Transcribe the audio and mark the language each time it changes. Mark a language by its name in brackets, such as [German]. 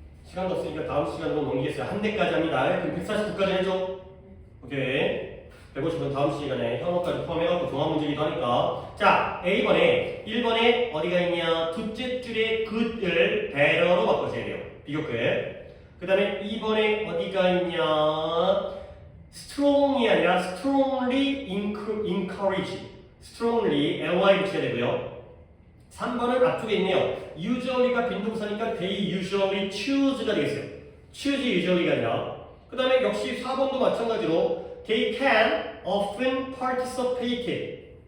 [Korean] 시간도 없으니까 다음 시간으로 넘기겠어요. 한 대까지 합니다. 그럼 149까지 해줘. 오케이. 150은 다음 시간에 현어까지 포함해갖고 종합문제기도 하니까. 자, A번에 1번에 어디가 있냐? 둘째 줄에 good을 better로 바꿔줘야 돼요. 비교 끝. 그 다음에 2번에 어디가 있냐? strong이 아니라 [English] strongly encourage. [Korean] strongly ly 붙여야 되고요. 3번은 앞쪽에 있네요. usually가 빈동사니까 [English] they usually choose [Korean] 가 되겠어요. [English] choose usually [Korean] 가 아니라. 그 다음에 역시 4번도 마찬가지로 [English] they can often participate.